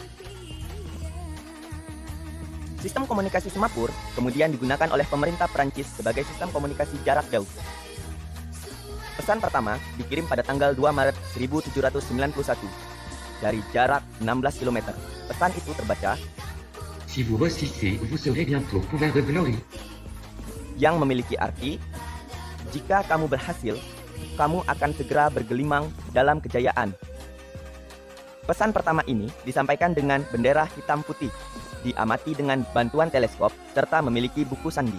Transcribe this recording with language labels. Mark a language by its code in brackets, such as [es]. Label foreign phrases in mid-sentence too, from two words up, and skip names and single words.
[id] Sistem komunikasi semapur kemudian digunakan oleh pemerintah Prancis sebagai sistem komunikasi jarak jauh. Pesan pertama dikirim pada tanggal 2 Maret 1791 dari jarak 16 km. Pesan itu terbaca, [fr] Si vous réussissez, vous serez bientôt couvert de glory. [id] Yang memiliki arti, jika kamu berhasil, kamu akan segera bergelimang dalam kejayaan. Pesan pertama ini disampaikan dengan bendera hitam putih, diamati dengan bantuan teleskop, serta memiliki buku sandi.